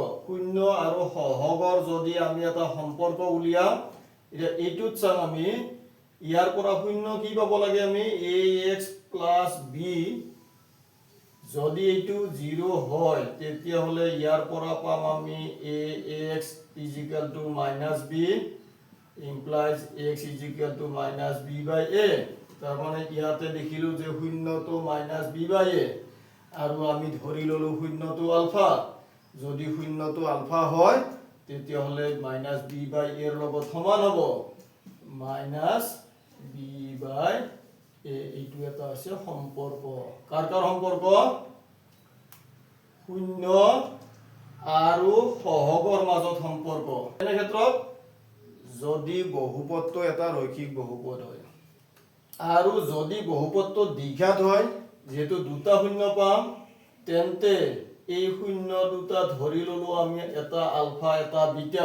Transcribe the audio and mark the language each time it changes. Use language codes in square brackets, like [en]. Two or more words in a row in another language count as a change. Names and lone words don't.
[as] শূন্য আৰু সহগৰ যদি আমি এটা সম্পৰ্ক উলিয়াও, এতিয়া এইটোত চাম আমি ইয়াৰ পৰা শূন্য কি পাব লাগে আমি? ax প্লাছ b। যদি এইটো 0 হয় তেতিয়াহ'লে ইয়াৰ পৰা পাম আমি [en] ax is equal to minus b implies x is equal to minus b by a। [as] তাৰ মানে ইয়াতে দেখিলো যে শূন্যটো [en] minus b by a [as] আৰু আমি ধৰি ললো শূন্যটো আলফা। যদি শূন্যটো আলফা হয় তেতিয়াহ'লে [en] minus b by a [as] ৰ লগত সমান হ'ব [en] minus b by a। [as] এইটো এটা আছে সম্পৰ্ক। কাৰ কাৰ সম্পৰ্ক? শূন্য আৰু সহগৰ মাজত সম্পৰ্ক। এনে ক্ষেত্ৰত যদি বহুপদটো এটা ৰৈখিক বহুপদ হয় আৰু যদি বহুপদটো দ্বিঘাত হয়, যেহেতু দুটা শূন্য পাম, তেন্তে এই শূন্য দুটা ধৰি ললো আমি এটা আলফা এটা বিটা।